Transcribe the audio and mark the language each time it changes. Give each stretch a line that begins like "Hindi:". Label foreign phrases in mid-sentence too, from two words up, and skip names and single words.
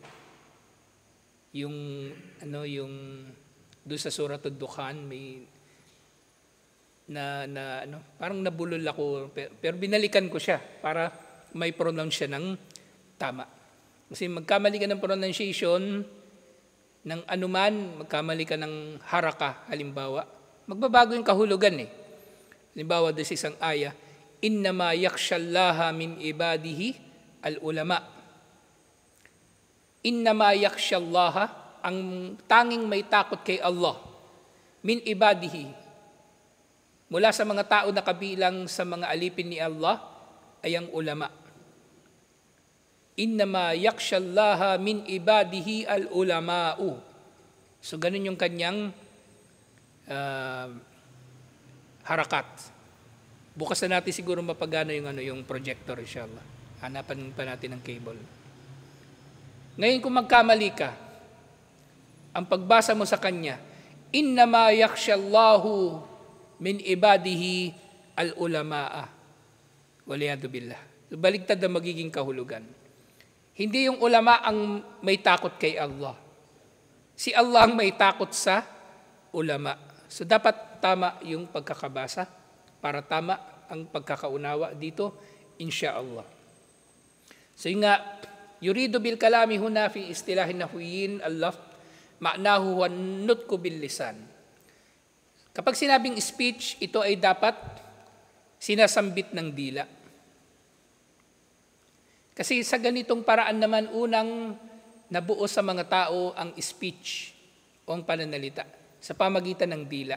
Filipino: Yung doon sa Surah Ad-Dukhan may parang nabulol ako, pero binalikan ko siya para may pronounce siya ng tama. Kasi magkamali ka ng pronunciation ng anuman, magkamali ka ng haraka, halimbawa, magbabago yung kahulugan eh. Halimbawa, doon sa isang aya,
Arabic: إنما يخشى الله من عباده العلماء. إنما يخشى الله,
Filipino: ang tanging may takot kay Allah,
Arabic: من عباده,
Filipino: mula sa mga tao na kabilang sa mga alipin ni Allah, ay ang ulama.
Arabic: إنما يخشى الله من عباده العلماء.
Filipino: So ganun yung kanyang harakat. Bukas na natin siguro mapagana yung projector, inshallah. Hanapan pa natin ng cable. Ngayon kung magkamali ka, ang pagbasa mo sa kanya,
Arabic: إنما يخشى الله من عباده العلماء. والعياذ بالله.
Filipino: Baligtad na magiging kahulugan. Hindi yung ulama ang may takot kay Allah. Si Allah ang may takot sa ulama. So dapat tama yung pagkakabasa para tama ang pagkakaunawa dito, insyaallah. So yun nga,
Arabic: يريد بالكلام هنا في اصطلاح النحويين اللفظ معناه والنطق باللسان.
Filipino: Kapag sinabing speech, ito ay dapat sinasambit ng dila. Kasi sa ganitong paraan naman, unang nabuo sa mga tao ang speech o ang pananalita sa pamagitan ng dila.